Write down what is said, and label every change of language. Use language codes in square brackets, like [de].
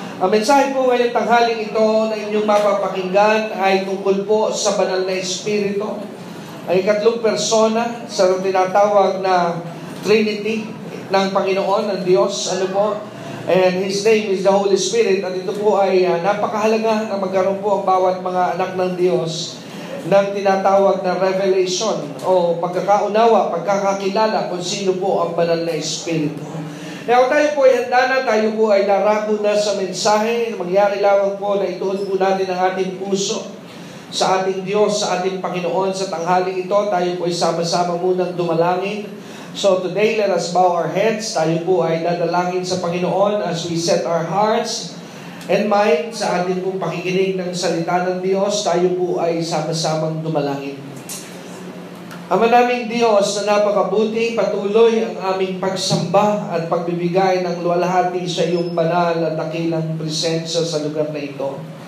[tl] Ang mensahe po ngayon tanghaling ito na inyong mapapakinggan ay tungkol po sa banal na Espiritu. Ang ikatlong persona sa tinatawag na Trinity ng Panginoon, ng Diyos. Ano po? [en] And His name is the Holy Spirit. [tl] At ito po ay napakahalaga na magkaroon po ang bawat mga anak ng Diyos ng tinatawag na revelation o pagkakaunawa, pagkakakilala kung sino po ang banal na Espiritu. Kaya tayo po ay handa na, tayo po ay larako na sa mensahe. Mangyari lamang po na ituon po natin ang ating puso sa ating Diyos, sa ating Panginoon. Sa tanghaling ito, tayo po ay sama-sama munang dumalangin. [en] So today, let us bow our heads. [tl] Tayo po ay dadalangin sa Panginoon [en] as we set our hearts and mind [tl] sa ating pong pakikinig ng salita ng Diyos. Tayo po ay sama-samang dumalangin. Ama naming Diyos na napakabuti, patuloy ang aming pagsamba at pagbibigay ng luwalhati sa iyong banal at dakilang presensya sa lugar na ito.